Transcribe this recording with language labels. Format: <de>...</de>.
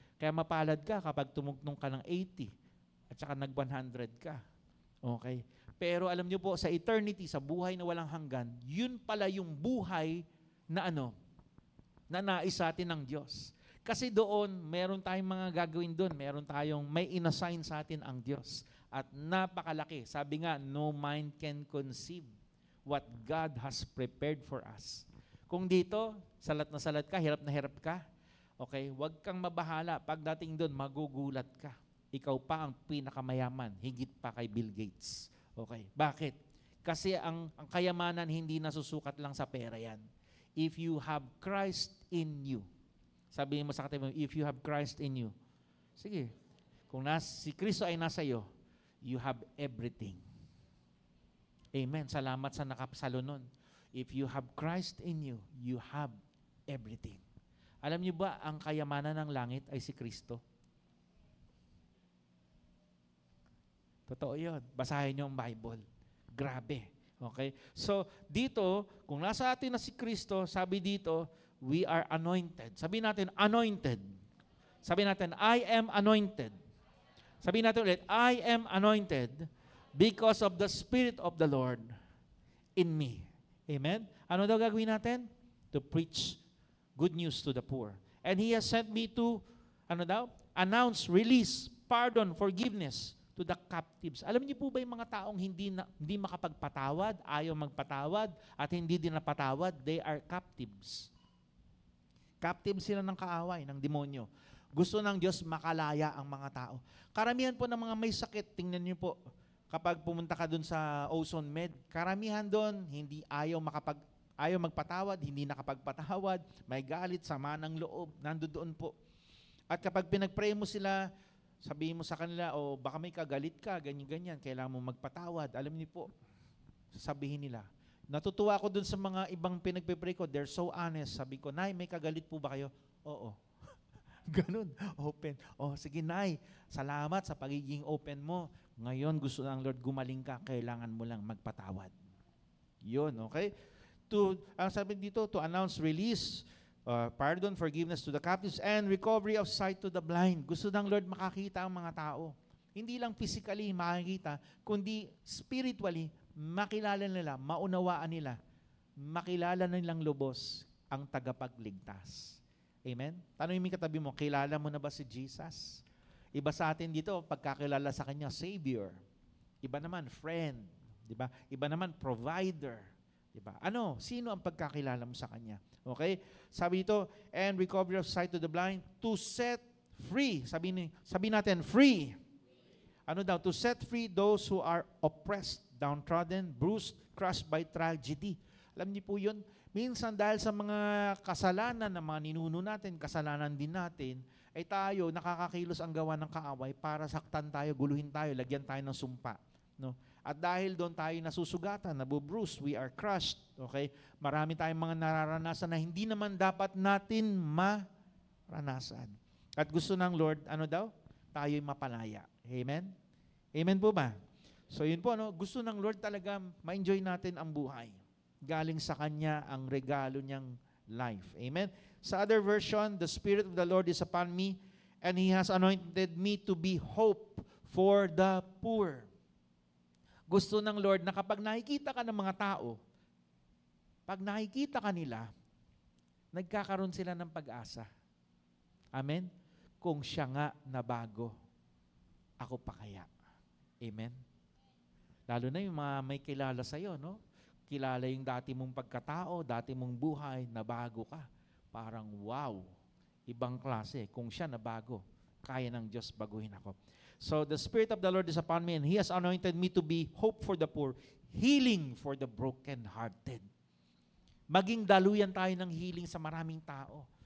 <tl>Kaya mapalad ka kapag tumugtong ka ng 80 at saka nag-100 ka. Okay? Pero alam niyo po, sa eternity, sa buhay na walang hanggan, yun pala yung buhay na na nais sa atin ng Diyos. Kasi doon, meron tayong mga gagawin doon. May inassign sa atin ang Diyos. At napakalaki. Sabi nga,</tl> <en>no mind can conceive what God has prepared for us.</en> <tl>Kung dito, salat na salat ka, hirap na hirap ka, okay, huwag kang mabahala. Pagdating doon, magugulat ka. Ikaw pa ang pinakamayaman, higit pa kay Bill Gates. Okay, bakit? Kasi ang kayamanan hindi nasusukat lang sa pera yan.</tl> <en>If you have Christ in you,</en> <tl>sabihin mo sa katabi mo,</tl> <en>if you have Christ in you,</en> <tl>sige, kung si Kristo ay nasa iyo,</tl> <en>you have everything. Amen.</en> <tl>Salamat sa nakapasalo nun.</tl> <en>If you have Christ in you, you have everything.</en> <tl>Alam niyo ba, ang kayamanan ng langit ay si Kristo? Totoo yun. Basahin niyo ang Bible. Grabe. Okay? So, dito, kung nasa atin na si Kristo, sabi dito,</tl> <en>we are anointed.</en> <tl>Sabi natin, anointed. Sabi natin,</tl> <en>I am anointed. Sabi natin ulit, I am anointed because of the Spirit of the Lord in me. Amen?</en> <tl>Ano daw gagawin natin?</tl> <en>To preach good news to the poor. And He has sent me to, announce, release, pardon, forgiveness to the captives.</en> <tl>Alam niyo po ba yung mga taong hindi makapagpatawad, ayaw magpatawad, at hindi din napatawad,</tl> <en>they are captives.</en> <tl>Captive sila ng kaaway, ng demonyo. Gusto ng Diyos makalaya ang mga tao. Karamihan po ng mga may sakit, tingnan niyo po, kapag pumunta ka dun sa Ozone Med, karamihan dun, hindi ayaw magpatawad, hindi nakapagpatawad, may galit, sama ng loob, nandoon po. At kapag pinag-pray mo sila, sabihin mo sa kanila, baka may kagalit ka, ganyan-ganyan, kailangan mo magpatawad. Alam niyo po, sasabihin nila. Natutuwa ako dun sa mga ibang pinagpe-pray ko,</tl> <en>they're so honest.</en> <tl>Sabi ko, Nay, may kagalit po ba kayo? Oo. Ganun, open. Sige Nay, salamat sa pagiging open mo. Ngayon, gusto ng Lord gumaling ka, kailangan mo lang magpatawad. Yun, okay? Ang sabi dito,</tl> <en>to announce release, pardon, forgiveness to the captives, and recovery of sight to the blind.</en> <tl>Gusto ng Lord makakita ang mga tao. Hindi lang physically makikita, kundi spiritually, makilala nila, maunawaan nila, makilala nilang lubos ang tagapagligtas. Amen? Tanongin mo yung katabi mo, kilala mo na ba si Jesus? Iba sa atin dito, pagkakilala sa Kanya, Savior. Iba naman, friend. Diba? Iba naman, provider. Diba? Sino ang pagkakilala mo sa Kanya? Okay? Sabi dito,</tl> <en>and recovery of sight to the blind, to set free.</en> <tl>Sabi natin,</tl> <en>free. To set free those who are oppressed, downtrodden, bruised, crushed by tragedy.</en> <tl>Alam niyo po yun? Minsan dahil sa mga kasalanan ng mga ninuno natin, kasalanan din natin, ay tayo nakakakilos ang gawa ng kaaway para saktan tayo, guluhin tayo, lagyan tayo ng sumpa. No? At dahil doon tayo nasusugatan, nabubruise,</tl> <en>we are crushed.</en> <tl>Okay? Marami tayong mga nararanasan na hindi naman dapat natin maranasan. At gusto ng Lord, tayo'y mapalaya. Amen? Amen po ba? So yun po, gusto ng Lord talaga ma-enjoy natin ang buhay. Galing sa Kanya ang regalo niyang life. Amen?</tl> <en>Sa other version, the Spirit of the Lord is upon me, and He has anointed me to be hope for the poor.</en> <tl>Gusto ng Lord na kapag nakikita ka ng mga tao, pag nakikita ka nila, nagkakaroon sila ng pag-asa. Amen? Kung siya nga na bago, ako pa kaya. Amen? Lalo na yung mga may kilala sa'yo, no? Kilala yung dati mong pagkatao, dati mong buhay, na bago ka. Parang wow. ibang klase. Kung siya nabago, kaya ng Diyos baguhin ako.</tl> <en>So the Spirit of the Lord is upon me and He has anointed me to be hope for the poor, healing for the broken-hearted.</en> <tl>Maging daluyan tayo ng healing sa maraming tao.</tl>